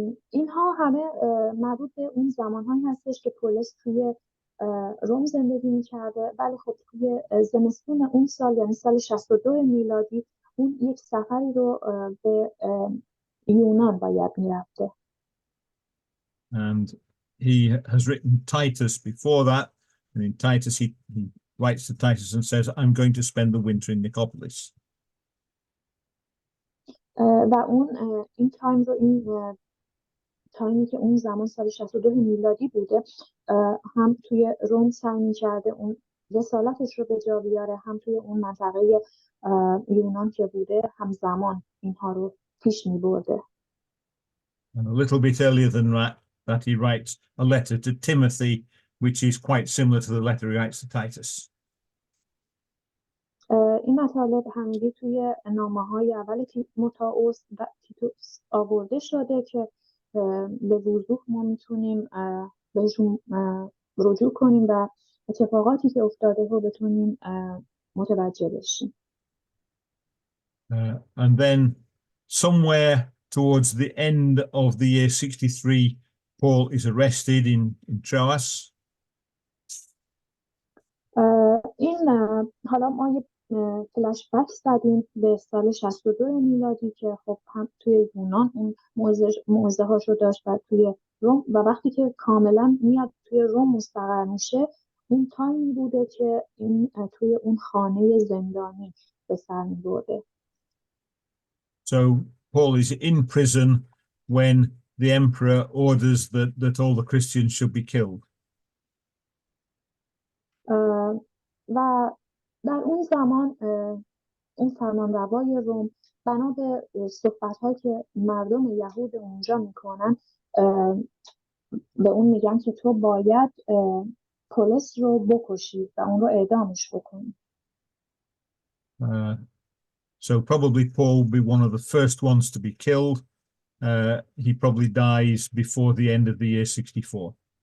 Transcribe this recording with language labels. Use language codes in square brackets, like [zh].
[fa] اینها همه مربوط به اون زمانهایی هستش که پولس توی روم زندگی میکرده، ولی خب توی زمستون اون سال یعنی سال 62 میلادی اون یک سفری رو به یونان باید میرفته. [en] And he has written Titus before that. And in Titus, he writes to Titus and says, I'm going to spend the winter in Nicopolis. [fa] و اون این تایم رو این تایمی که اون زمان سال 62 میلادی بوده هم توی روم سعی می‌کرده اون رسالتش رو به جا بیاره، هم توی اون منطقه یونان که بوده همزمان اینها رو پیش می‌برده. [en] And a little bit earlier than that he writes a letter to Timothy, which is quite similar to the letter he writes to Titus. [fa] این مطالب همگی توی نامه‌های اول تیموتائوس و تیتوس آورده شده که به وضوح ما میتونیم بهشون رجوع کنیم و اتفاقاتی که افتاده رو بتونیم متوجه بشیم. [en] And then somewhere towards the end of the year 63, Paul is arrested in Troas. [fa] این حالا ما یه فلش بک زدیم به سال 62 میلادی که خب هم توی یونان اون موعظه هاشو داشت و توی روم، و وقتی که کاملا میاد توی روم مستقر میشه اون تایمی بوده که این توی اون خانه زندانی به سر میبرده. [en] So Paul is in prison when the emperor orders that all the Christians should be killed. [fa] و در اون زمان اون فرمانروای روم بنا به صحبت‌هایی که مردم یهود اونجا میکنن به اون میگن که تو باید پولس رو بکشی و اون رو اعدامش بکنی. [en] So probably Paul will be one of the first ones to be killed. He probably dies before the end of the year 64.